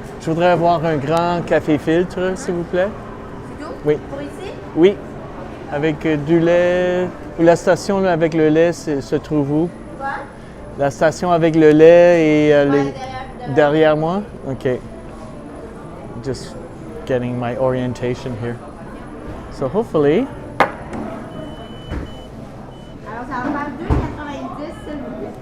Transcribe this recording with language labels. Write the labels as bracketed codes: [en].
[fr] Je voudrais avoir un grand café filtre, s'il vous plaît. Oui. Pour ici? Oui. Avec du lait. Ou la station là, avec le lait se trouve où? Quoi? La station avec le lait et derrière moi? Okay. [en] Just getting my orientation here. So hopefully. [fr] Alors ça va faire 2,90 s'il vous plaît.